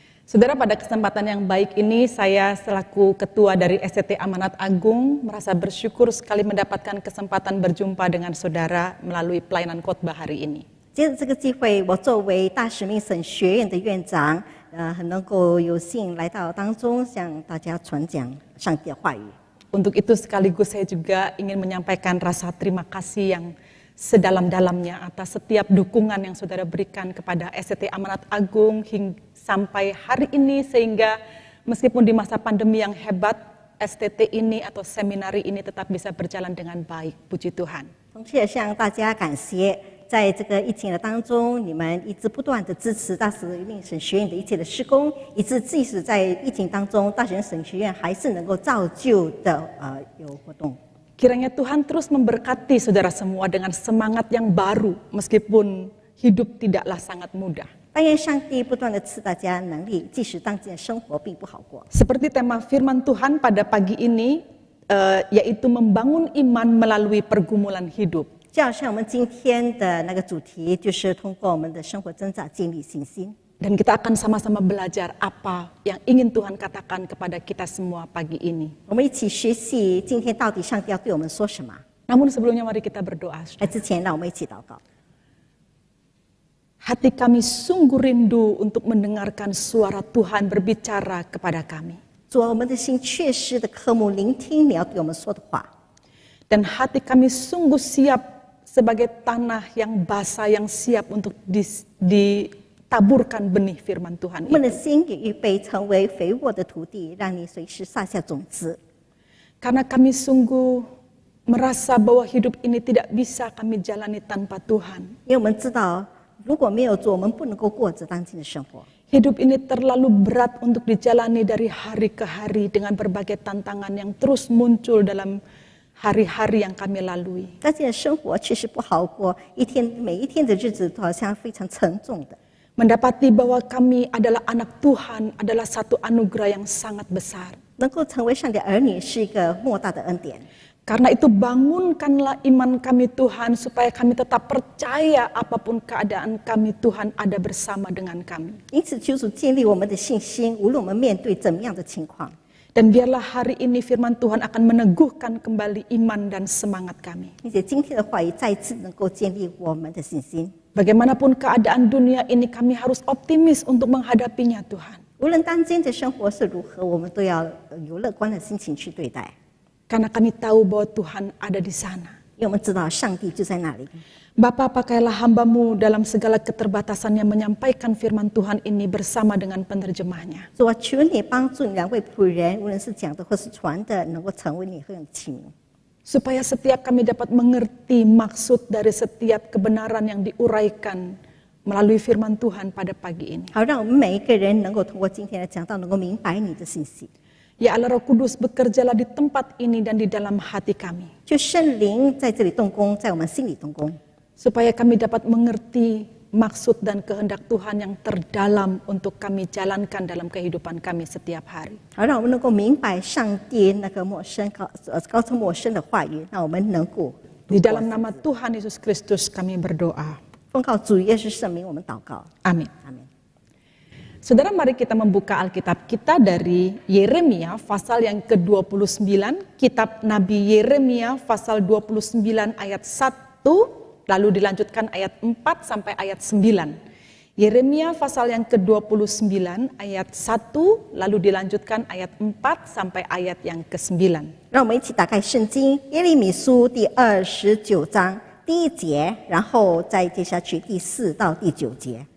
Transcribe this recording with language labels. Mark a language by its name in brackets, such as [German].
[Indonesian] Saudara, pada kesempatan yang baik ini saya selaku ketua dari SCT Amanat Agung merasa bersyukur sekali mendapatkan kesempatan berjumpa dengan saudara melalui pelayanan khotbah hari ini. [Chinese] 借着这个机会，我作为大使命神学院的院长，很能够有幸来到当中，向大家传讲上帝的话语。 [Indonesian] Untuk itu sekaligus saya juga ingin menyampaikan rasa terima kasih yang sedalam-dalamnya atas setiap dukungan yang saudara berikan kepada SCT Amanat Agung sampai hari ini, sehingga meskipun di masa pandemi yang hebat, STT ini atau seminari ini tetap bisa berjalan dengan baik, puji Tuhan. [Chinese] 同时也向大家感谢，在这个疫情的当中，你们一直不断的支持大使命神学院的一切的施工，以致即使在疫情当中，大使命神学院还是能够照旧的有活动。 [Indonesian] Kiranya Tuhan terus memberkati saudara semua dengan semangat yang baru, meskipun hidup tidaklah sangat mudah. [Chinese] 但愿上帝不断的赐大家能力，即使当今的生活并不好过。 [Indonesian] Seperti tema firman Tuhan pada pagi ini, yaitu membangun iman melalui pergumulan hidup. [Chinese] 就好像我们今天的那个主题，就是通过我们的生活挣扎建立信心。 [Indonesian] Dan kita akan sama-sama belajar apa yang ingin Tuhan katakan kepada kita semua pagi ini. [Chinese] 我们一起学习今天到底上帝要对我们说什么。 [Indonesian] Namun sebelumnya mari kita berdoa. [Chinese] 在之前，让我们一起祷告。 [Indonesian] Hati kami sungguh rindu untuk mendengarkan suara Tuhan berbicara kepada kami. [Chinese] 主啊，我们的心确实的渴慕聆听你要对我们说的话。 [Indonesian] Dan hati kami sungguh siap sebagai tanah yang basah, yang siap untuk ditaburkan benih firman Tuhan [Chinese] 我们的 [Indonesian] itu. [Chinese] 心也预备成为肥沃的土地，让你随时撒下种子。 [Indonesian] Karena kami sungguh merasa bahwa hidup ini tidak bisa kami jalani tanpa Tuhan. [Chinese] 因为我们知道，如果没有主，我们不能够过着当今的生活。 [Indonesian] Hidup ini terlalu berat untuk dijalani dari hari ke hari dengan berbagai tantangan yang terus muncul dalam hari-hari yang kami lalui. [Chinese] 当今的生活确实不好过，每一天的日子都好像非常沉重的。 [Indonesian] Mendapati bahwa kami adalah anak Tuhan adalah satu anugerah yang sangat besar. [Chinese] 能够成为上帝儿女是一个莫大的恩典。 [Indonesian] Karena itu bangunkanlah iman kami Tuhan supaya kami tetap percaya apapun keadaan kami, Tuhan ada bersama dengan kami. [Chinese] 因此，求主建立我们的信心，无论我们面对怎么样的情况。 [Indonesian] Dan biarlah hari ini firman Tuhan akan meneguhkan kembali iman dan semangat kami. [Chinese] 并且今天的话语再次能够建立我们的信心。 [Indonesian] Bagaimanapun keadaan dunia ini, kami harus optimis untuk menghadapinya, Tuhan. [Chinese] 无论当今的生活是如何，我们都要有乐观的心情去对待， [Indonesian] Karena kami tahu bahwa Tuhan ada di sana. [Chinese] 因为我们知道上帝就在那里。 [Indonesian] Bapa, pakailah hamba-Mu dalam segala keterbatasannya menyampaikan firman Tuhan ini bersama dengan penerjemahnya. [Chinese] 主啊，求你帮助你两位仆人，无论是讲的或是传的，能够成为你很有器皿， [Indonesian] Supaya setiap kami dapat mengerti maksud dari setiap kebenaran yang diuraikan melalui firman Tuhan pada pagi ini. [Chinese] 好让我们每一个人能够通过今天的讲道，能够明白你的信息。 [Indonesian] Ya Allah Roh Kudus, bekerjalah di tempat ini dan di dalam hati kami. [Chinese] 就圣灵在这里动工，在我们心里动工， [Indonesian] Supaya kami dapat mengerti maksud dan kehendak Tuhan yang terdalam untuk kami jalankan dalam kehidupan kami setiap hari. [Chinese] 好让我们能够明白上帝那个高深陌生的话语，让我们能够 [Indonesian] Di dalam nama Tuhan Yesus Kristus kami berdoa. [Chinese] 奉靠主耶稣圣名，我们祷告， [Indonesian] Amin. [Chinese] 阿门。 [Indonesian] Saudara, mari kita membuka Alkitab kita dari Yeremia pasal yang ke-29, kitab Nabi Yeremia pasal 29 ayat 1, lalu dilanjutkan ayat 4 sampai ayat 9. Yeremia pasal yang ke-29 ayat 1, lalu dilanjutkan ayat 4 sampai ayat yang ke-9. [Chinese] 让我们一起打开圣经耶利米书第29章第1节，然后再接下去第4到第9节。